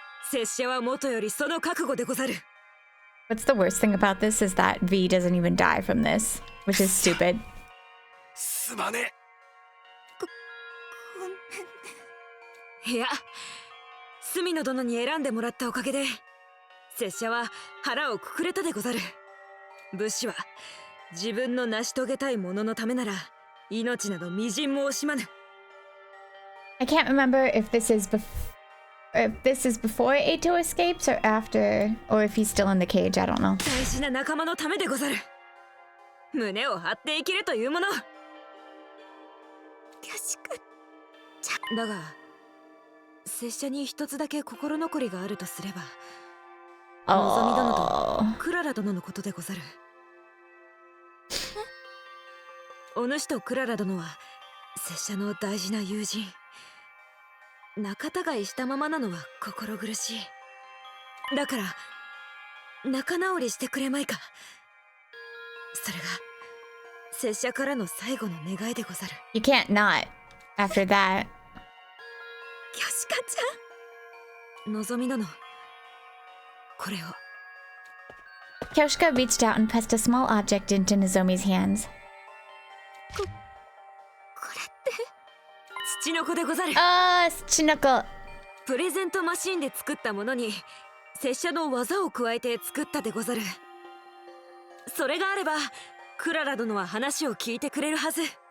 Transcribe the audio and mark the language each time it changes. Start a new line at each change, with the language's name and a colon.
Japanese: 拙者は元よりその覚悟でござる。
English: What's the worst thing about this is that V doesn't even die from this, which is stupid.
Japanese: すまねえ。いや、隅野殿に選んでもらったおかげで拙者は腹をくくれたでござる。武士は自分の成し遂げたいもののためなら命などみじんも惜しまぬ。
English: I can't remember if this is before Eito escapes or after, or if he's still in the cage. I don't know.
Japanese: 大事な仲間のためでござる。胸を張って生きるというもの。確かだが拙者に一つだけ心残りがあるとすれば、のぞみ殿とクララ殿のことでござる。お主とクララ殿は拙者の大事な友人。仲違いしたままなのは心苦しい。だから仲直りしてくれまいか。それが拙者からの最後の願いでござる。
English: You can't not after that.
Japanese: キョシカちゃん、のぞみ殿、これを。
English: Kyoshika reached out and pressed a small object into Nozomi's hands.
Japanese: これって土の子でござる。土の子。プレゼントマシンで作ったものに拙者の技を加えて作ったでござる。それがあればクララ殿は話を聞いてくれるはず。